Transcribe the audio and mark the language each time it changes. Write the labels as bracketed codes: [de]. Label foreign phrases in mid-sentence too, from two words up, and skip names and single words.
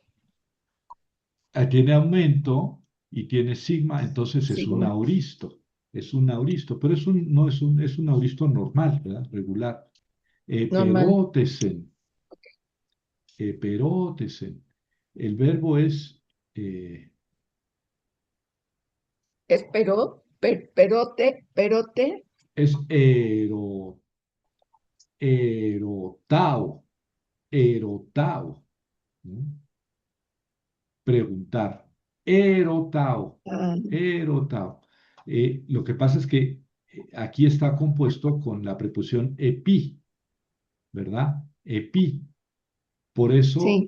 [es] Tiene aumento y tiene sigma, entonces es un sigma, auristo. Es un auristo, pero no es un auristo normal, ¿verdad? Regular. normal. [el] ἐπηρώτησεν, ἐπηρώτησεν. [es] El verbo eh, Es perote, perote, [el] es ἐρωτάω, ἐρωτάω. [es] ¿No? Preguntar. Erotao, ah, erotao. Lo que pasa es que aquí está compuesto con la preposición epi, ¿verdad? Epi. Por eso